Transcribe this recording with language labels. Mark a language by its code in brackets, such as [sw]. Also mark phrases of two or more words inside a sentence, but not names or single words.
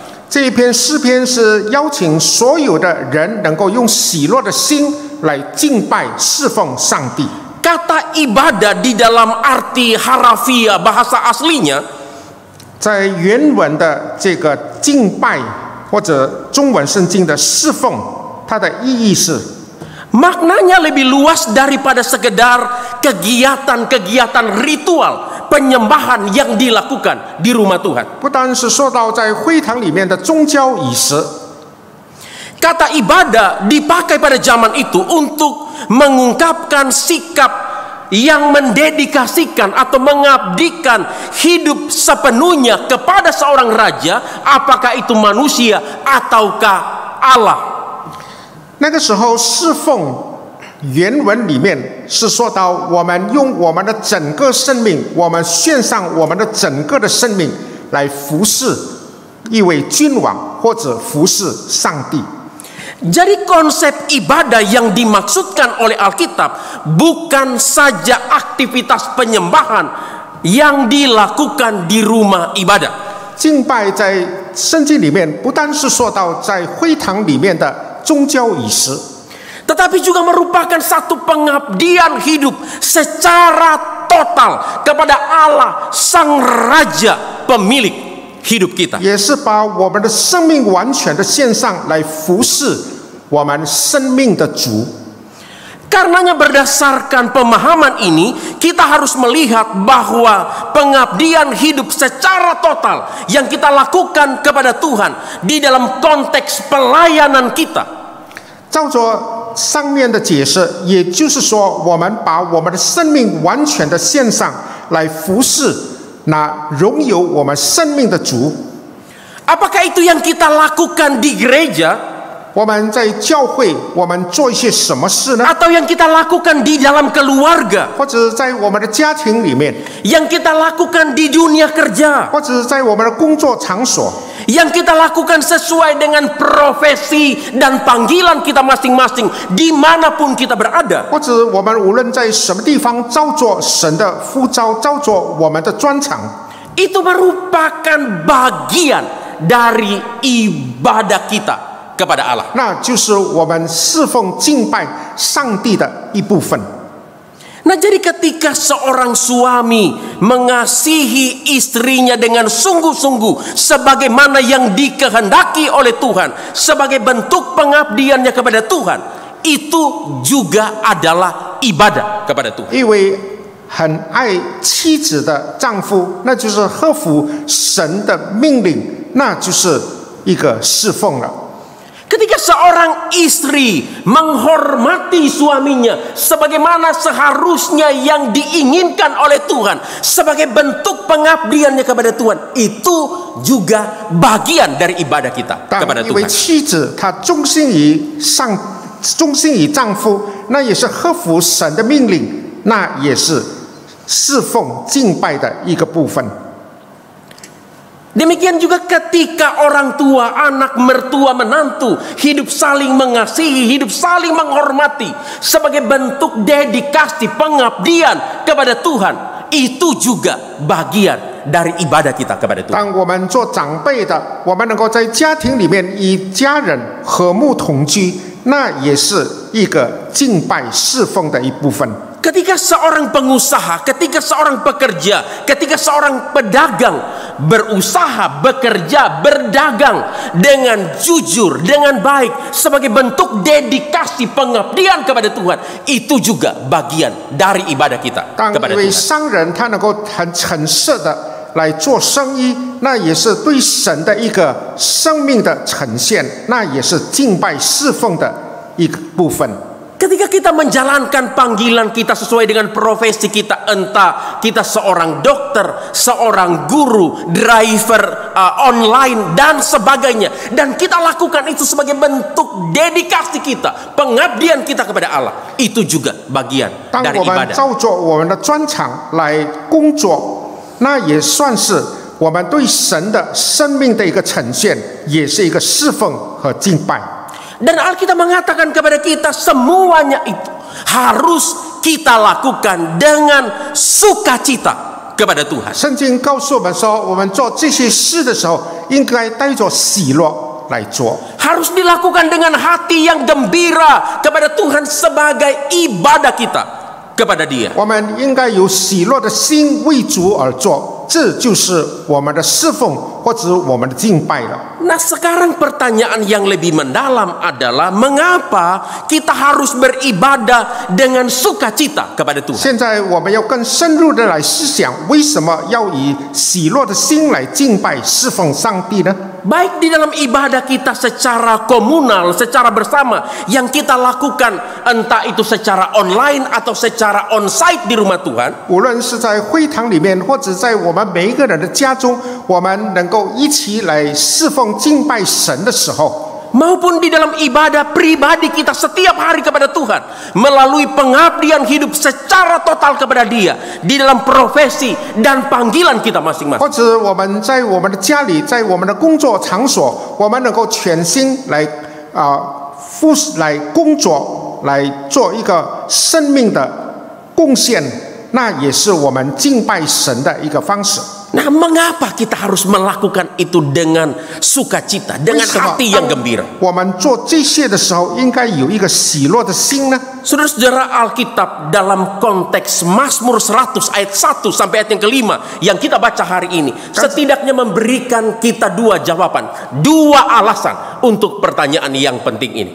[zh] 这一篇诗篇是邀请所有的人能够用喜乐的心来敬拜侍奉上帝。 [id] Kata ibadah di dalam arti harafiah bahasa aslinya [zh] 在原文的这个敬拜或者中文圣经的侍奉，它的意义是 [id] maknanya lebih luas daripada sekedar kegiatan-kegiatan ritual penyembahan yang dilakukan di rumah Tuhan. [zh] 不单是说到在会堂里面的宗教仪式。 [id] Kata ibadah dipakai pada zaman itu untuk mengungkapkan sikap yang mendedikasikan atau mengabdikan hidup sepenuhnya kepada seorang raja, apakah itu manusia ataukah Allah. [zh] 那个时候侍奉原文里面是说到，我们用我们的整个生命，我们献上我们的整个的生命来服侍一位君王或者服侍上帝。 [id] Jadi konsep ibadah yang dimaksudkan oleh Alkitab bukan saja aktivitas penyembahan yang dilakukan di rumah ibadah. [zh] 敬拜在圣经里面不单是说到在会堂里面的宗教仪式， [id] tetapi juga merupakan satu pengabdian hidup secara total kepada Allah, Sang Raja, pemilik hidup kita. [zh] 也是把我们的生命完全的献上来服侍我们生命的主。 [id] Karenanya berdasarkan pemahaman ini, kita harus melihat bahwa pengabdian hidup secara total yang kita lakukan kepada Tuhan di dalam konteks pelayanan kita. [zh] 照着上面的解释，也就是说，我们把我们的生命完全的献上来服侍那拥有我们生命的主。 [id] Apakah itu yang kita lakukan di gereja? [zh] 我们在教会，我们做一些什么事呢？ [id] Atau yang kita lakukan di dalam keluarga? [zh] 或者在我们的家庭里面， [id] Yang kita lakukan di dunia kerja? [zh] 或者在我们的工作场所， [id] Yang kita lakukan sesuai dengan profesi dan panggilan kita masing-masing dimanapun kita berada. [zh] 或者我们无论在什么地方照着神的呼召，照着我们的专长， [id] Itu merupakan bagian dari ibadah kita kepada Allah. [zh] 那就是我们侍奉敬拜上帝的一部分。 [id] Nah, jadi ketika seorang suami mengasihi istrinya dengan sungguh-sungguh sebagaimana yang dikehendaki oleh Tuhan, sebagai bentuk pengabdiannya kepada Tuhan, itu juga adalah ibadah kepada Tuhan. [zh] 一位很爱妻子的丈夫，那就是合乎神的命令，那就是一个侍奉了。 [id] Ketika seorang istri menghormati suaminya sebagaimana seharusnya yang diinginkan oleh Tuhan sebagai bentuk pengabdiannya kepada Tuhan, itu juga bagian dari ibadah kita kepada [zh] 当一位 [id] Tuhan. [zh] 妻子她忠心于丈夫，那也是合乎神的命令，那也是侍奉敬拜的一个部分。 [id] Demikian juga ketika orang tua, anak, mertua, menantu hidup saling mengasihi, hidup saling menghormati sebagai bentuk dedikasi pengabdian kepada Tuhan, itu juga bagian dari ibadah kita kepada Tuhan. [zh] 当我们做长辈的，我们能够在家庭里面与家人和睦同居，那也是一个敬拜侍奉的一部分。 [id] Ketika seorang pengusaha, ketika seorang pekerja, ketika seorang pedagang berusaha, bekerja, berdagang dengan jujur, dengan baik sebagai bentuk dedikasi pengabdian kepada Tuhan, itu juga bagian dari ibadah kita [zh] 当 [id] kepada [zh] 一位 [id] Tuhan. [zh] 商人他能够很诚实的来做生意，那也是对神的一个生命的呈现，那也是敬拜侍奉的一个部分。 [id] Ketika kita menjalankan panggilan kita sesuai dengan profesi kita, entah kita seorang dokter, seorang guru, [en] driver online [id] dan sebagainya, dan kita lakukan itu sebagai bentuk dedikasi kita, pengabdian kita kepada Allah, itu juga bagian [zh] 当 [id] dari [zh] 我们 [id] ibadah. [zh] 照着我们的专长来工作，那也算是我们对神的生命的一个呈现，也是一个侍奉和敬拜。 [id] Dan Alkitab mengatakan kepada kita semuanya itu harus kita lakukan dengan sukacita kepada Tuhan. [zh] 圣经告诉我们说，我们做这些事的时候，应该带着喜乐来做。 [id] Harus dilakukan dengan hati yang gembira kepada Tuhan sebagai ibadah kita kepada Dia. [zh] 我们应该有喜乐的心为主而做。 这就是我们的侍奉或者我们的敬拜了。 [id] Nah, sekarang pertanyaan yang lebih mendalam adalah mengapa kita harus beribadah dengan sukacita kepada Tuhan? [zh] 现在我们要更深入的来思想，为什么要以喜乐的心来敬拜侍奉上帝呢？ [id] Baik di dalam ibadah kita secara komunal, secara bersama yang kita lakukan, entah itu secara online atau secara onsite di rumah Tuhan. [zh] 无论是在会堂里面，或者在我们每一个人的家中，我们能够一起来侍奉敬拜神的时候， [id] maupun di dalam ibadah pribadi kita setiap hari kepada Tuhan melalui pengabdian hidup secara total kepada Dia di dalam profesi dan panggilan kita masing-masing. [zh] 或者我们在我们的家里，在我们的工作场所，我们能够全心来来工作，来做一个生命的贡献，那也是我们敬拜神的一个方式。 [id] Nah, mengapa kita harus melakukan itu dengan sukacita, dengan hati yang gembira? [zh] 我们做这些的时候，应该有一个喜乐的心呢？ [id] Saudara-saudara, Alkitab dalam konteks Mazmur 100 ayat 1 sampai ayat yang kelima yang kita baca hari ini setidaknya memberikan kita dua jawaban, dua alasan untuk pertanyaan yang penting ini.